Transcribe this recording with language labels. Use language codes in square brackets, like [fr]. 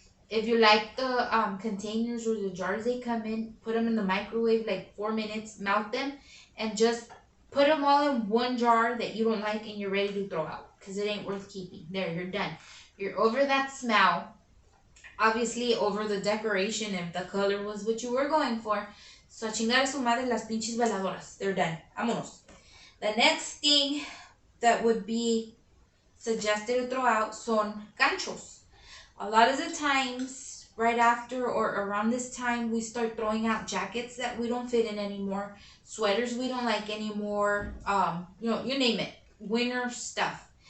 [en] If you like the containers or the jars they come in, put them in the microwave like 4 minutes, melt them, and just put them all in one jar that you don't like and you're ready to throw out because it ain't worth keeping. There, you're done. You're over that smell. Obviously over the decoration if the color was what you were going for. [es] So a chingar a su madre las pinches veladoras. [en] They're done. [es] Vámonos. [en] The next thing that would be suggested to throw out [es] son ganchos. [en] A lot of the times, right after or around this time, we start throwing out jackets that we don't fit in anymore, sweaters we don't like anymore, you name it, winter stuff.